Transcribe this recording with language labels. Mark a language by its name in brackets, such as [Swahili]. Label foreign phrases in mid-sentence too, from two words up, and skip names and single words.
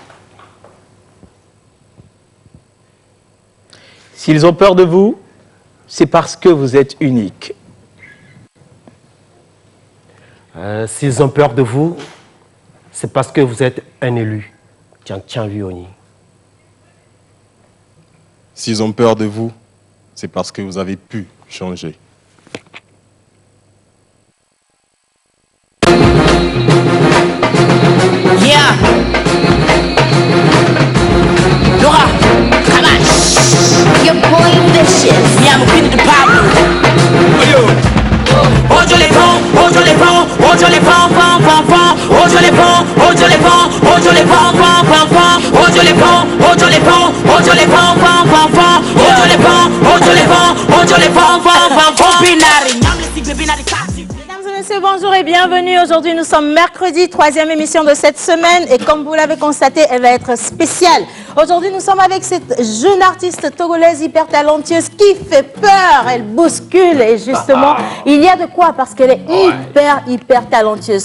[French] S'ils ont peur de vous, c'est parce que vous êtes unique. S'ils ont peur de vous, c'est parce que vous êtes un élu. S'ils ont peur de vous, c'est parce que vous avez pu changer. [English] Yeah. Laura, Kamash. Your boy vicious. Yeah, I'm queen of the Pablo. [French] Ojo les ponts, ojo les ponts, ojo les ponts, pom pom pom. Ojo les ponts, ojo les ponts, ojo les ponts, pom pom pom. Ojo les ponts, ojo les ponts, ojo les ponts, pom pom pom. Ojo les ponts, ojo les ponts, ojo les ponts, pom pom pom. Binari, binari. Mesdames et messieurs, bonjour et bienvenue. Aujourd'hui, nous sommes mercredi, 3e émission de cette semaine. Et comme vous l'avez constaté, elle va être spéciale. Aujourd'hui, nous sommes avec cette jeune artiste togolaise hyper talentueuse qui fait peur. Elle bouscule et justement, il y a de quoi parce qu'elle est hyper talentueuse.